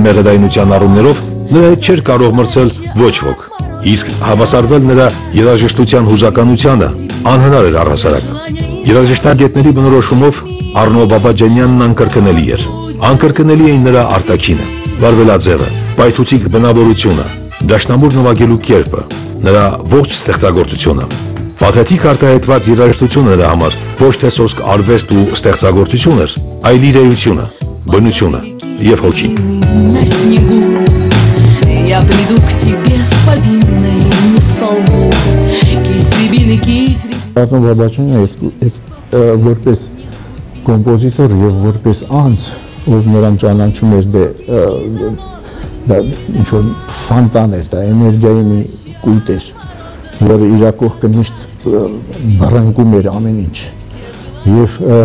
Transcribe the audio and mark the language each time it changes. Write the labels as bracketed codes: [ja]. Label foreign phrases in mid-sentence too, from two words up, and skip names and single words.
[hy] մեղեդայնության առումներով նրա հետ չէր կարող մրցել ոչ ոք։ Իսկ հավասարվել նրա երաժշտության հուզականությանը անհնար էր առհասարակ։ Երաժշտագետների բնորոշումով Առնո Բաբաջանյանն անկրկնելի էր։ Անկրկնելի էին նրա արտաքինը, վարվելաձևը, պայթուցիկ բնավորությունը, դաշնամուր նվագելու կերպը, նրա ողջ ստեղծագործությունը։ Պաթետիկ արտահայտված երաժշտությունը նրա համար ոչ թե սոսկ արվեստ ու ստեղծագործություն էր, այլ իր էությունը, բնությունը եւ հոգին։ [ru] Я приду к тебе с повинной не солгу. Кисть рябины. [hy] Առնո Բաբաջանյանը որպես կոմպոզիտոր եւ որպես անձ, ով նրան ճանաչում էր դա ինչ-որ ֆանտան էր, դա էներգիայի մի կույտ էր, որը իր կողքը միշտ բռնկում էր ամեն ինչ։ Եվ